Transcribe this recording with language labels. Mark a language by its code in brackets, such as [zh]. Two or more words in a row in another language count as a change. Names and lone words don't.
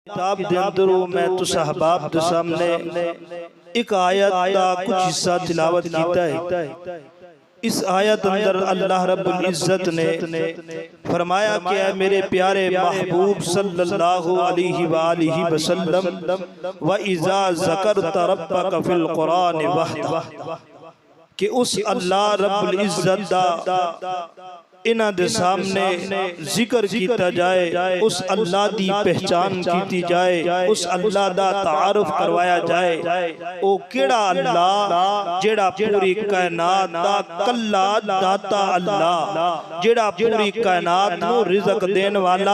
[pa] ਕਿਤਾਬ ਦੇ ਅੰਦਰ ਮੈਂ ਤੁਸ ਅਹਬਾਬ ਦੇ ਸਾਮ੍ਹਣੇ ਇੱਕ ਆਇਤ ਕਾ ਕੁਝ ਹਿੱਸਾ ਤਿਲਾਵਤ ਕੀਤਾ ਹੈ। ਇਸ ਆਇਤ ਅੰਦਰ ਅੱਲਾਹ [ar] رب العزة [pa] ਨੇ ਫ਼ਰਮਾਇਆ ਕਿ ਐ ਮੇਰੇ ਪਿਆਰੇ ਮਹਿਬੂਬ [ar] صلى الله عليه وآله وسلم وإذا ذكرت ربك في القرآن وحده [pa] ਕਿ ਉਸ ਅੱਲਾਹ [ar] رب العزة [pa] ਦਾ ਇਨ੍ਹਾਂ ਦੇ ਸਾਮ੍ਹਣੇ ਜ਼ਿਕਰ ਕੀਤਾ ਜਾਏ, ਉਸ ਅੱਲਾਹ ਦੀ ਪਹਿਚਾਣ ਕੀਤੀ ਜਾਏ, ਉਸ ਅੱਲਾਹ ਦਾ ਤਆਰੁਫ਼ ਕਰਵਾਇਆ ਜਾਏ। ਉਹ ਕਿਹੜਾ ਅੱਲਾਹ ਜਿਹੜਾ ਪੂਰੀ ਕਾਇਨਾਤ ਦਾ ਕੱਲਾ ਦਾਤਾ ਅੱਲਾਹ ਜਿਹੜਾ ਪੂਰੀ ਕਾਇਨਾਤ ਨੂੰ ਰਿਜ਼ਕ ਦੇਣ ਵਾਲਾ।